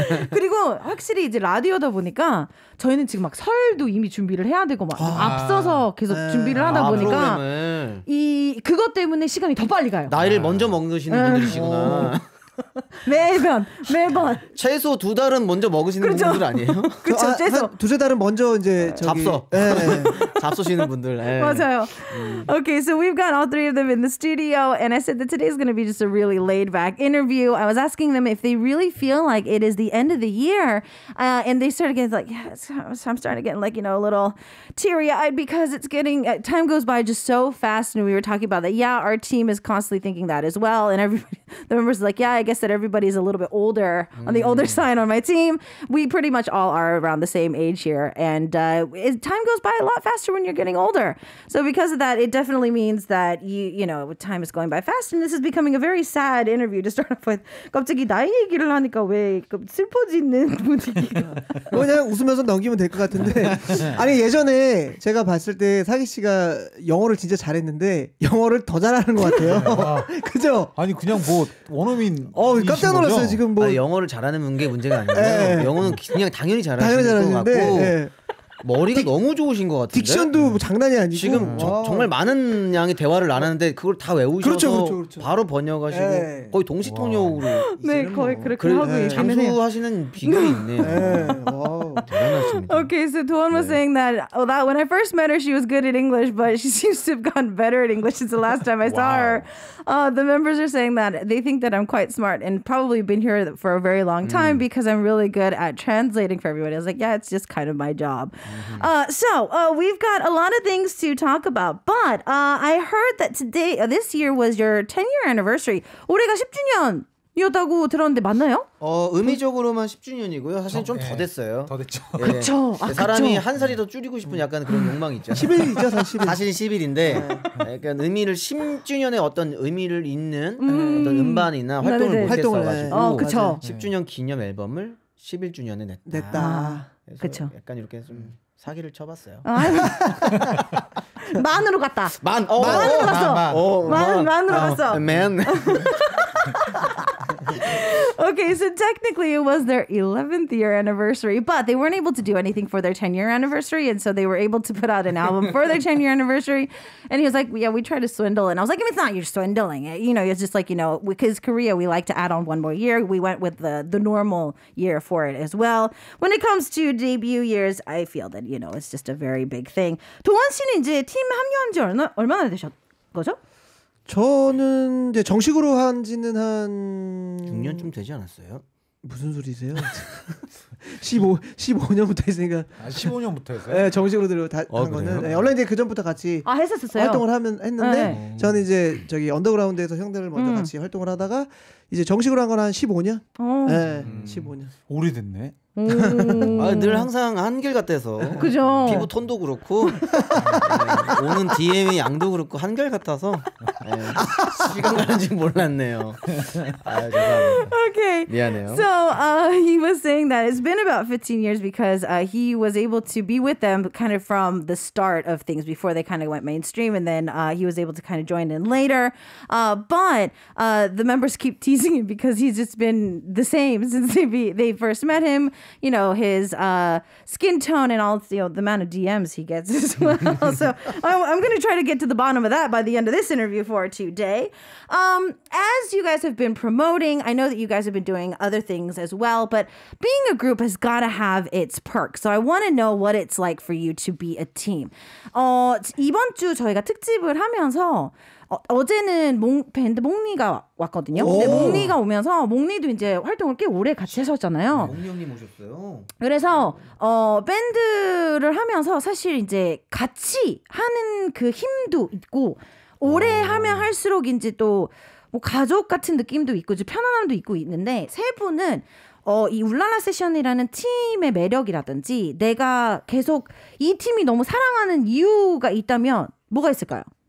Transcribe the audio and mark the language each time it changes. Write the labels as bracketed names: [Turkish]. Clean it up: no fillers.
[Korean] 그리고 확실히 이제 라디오다 보니까 저희는 지금 막 설도 이미 준비를 해야 되고 막 앞서서 계속 준비를 하다 보니까 프로그램을. 그것 때문에 시간이 더 빨리 가요. 나이를 먼저 먹으시는 분들이시구나. 매번 최소 2달은 먼저 먹으시는 그렇죠. 분들 아니에요? 그렇죠. 최소 두세 달은 먼저 이제 저기 잡서. 잡수시는 분들. 맞아요. [English] Okay, so we've got all three of them in the studio, and I said that today's going to be just a really laid-back interview. I was asking them if they really feel like it is the end of the year, and they started getting like, I'm starting to get like, a little teary-eyed because it's getting time goes by just so fast, and we were talking about that. Yeah, our team is constantly thinking that as well, and everybody, the members are like, yeah, I guess that everybody's a little bit older on the older side on my team. We pretty much all are around the same age here, and time goes by a lot faster when you're getting older. So because of that, it definitely means that you know time is going by fast, and this is becoming a very sad interview to start off with. [Korean] 갑자기 나이 얘기를 하니까 왜 슬퍼지는 분위기가? 그냥 웃으면서 넘기면 될 것 같은데. 아니 예전에 제가 봤을 때 사기 씨가 영어를 진짜 잘했는데 영어를 더 잘하는 것 같아요. 그죠? 아니 그냥 뭐 원어민. 깜짝 놀랐어요 지금 뭐. 영어를 잘하는 게 문제가 아니고요. 영어는 그냥 당연히 잘하시는 것 같고. 머리가 너무 좋으신 것 같은데. 딕션도 뭐 장난이 아니고 지금 정말 많은 양의 대화를 나눴는데 그걸 다 외우셔서 그렇죠. 바로 번역하시고 거의 동시 통역으로. 네, 거의 그렇게 하고 있기는 해요. 장수하시는 비결이 있네요. 대단하십니다. [English] Okay, so Doan was saying that when I first met her, she was good at English, but she seems to have gotten better at English since the last time I saw her. The members are saying that they think that I'm quite smart and probably been here for a very long time because I'm really good at translating for everybody. I was like, yeah, it's just kind of my job. So we've got a lot of things to talk about, but I heard that today, this year was your 10-year anniversary. [Korean] 올해가 10주년이었다고 들었는데 맞나요? 의미적으로만 10주년이고요. 사실 좀 더 됐어요. 더 됐죠. 그렇죠. 사람이 한 살이 더 줄이고 싶은 약간 그런 욕망이 있죠. 10일이죠, 사실. 사실 10일인데 약간 의미를 10주년의 어떤 의미를 있는 어떤 음반이나 활동을 못했어가지고 그렇죠. 10주년 기념 앨범을 11주년에 냈다. 그렇죠. 약간 이렇게 좀 사기를 쳐봤어요. 만으로 갔다. 만으로 갔어. 만으로 갔어. Man. [English] Okay, so technically it was their 11th year anniversary, but they weren't able to do anything for their 10-year anniversary, and so they were able to put out an album for their 10-year anniversary. And he was like, yeah, we tried to swindle. And I was like, it's not you're swindling. It's just like, because Korea, we like to add on one more year. We went with the normal year for it as well. When it comes to debut years, I feel that, it's just a very big thing. [Korean] 도원 씨는 이제 팀 합류한 지 얼마나 되셨 거죠? 저는 이제 정식으로 한 지는 한 6년쯤 되지 않았어요? 무슨 소리세요? 15년부터 했으니까. 15년부터 했어요? 네, 정식으로 한 거는. 네, 원래 이제 그 전부터 같이 했었어요. 활동을 했는데 저는 이제 저기 언더그라운드에서 형들을 먼저 같이 활동을 하다가 이제 정식으로 한 건 한 15년. 네, 15년. 오래됐네. 늘 항상 한결같아서 그죠. 피부 톤도 그렇고 오는 DM의 양도 그렇고 한결같아서 시간 가는 줄 몰랐네요. 죄송합니다. [English] Okay. [Korean] 미안해요. [English] So he was saying that it's been about 15 years because he was able to be with them kind of from the start of things before they kind of went mainstream, and then he was able to kind of join in later. But the members keep teasing him because he's just been the same since they first met him. His skin tone and all the amount of DMs he gets as well. So I'm going to try to get to the bottom of that by the end of this interview for today. As you guys have been promoting, I know that you guys have been doing other things as well, but being a group has got to have its perks. So I want to know what it's like for you to be a team. [Korean] 이번 주 저희가 특집을 하면서 어제는 밴드 몽니가 왔거든요. 근데 몽니가 오면서 몽니도 이제 활동을 꽤 오래 같이 하셨잖아요. 몽니 형님 오셨어요. 그래서 밴드를 하면서 사실 이제 같이 하는 그 힘도 있고 오래 하면 할수록 이제 또 뭐 가족 같은 느낌도 있고 이제 편안함도 있고 있는데 세 분은 이 울랄라 세션이라는 팀의 매력이라든지 내가 계속 이 팀이 너무 사랑하는 이유가 있다면 뭐가 있을까요?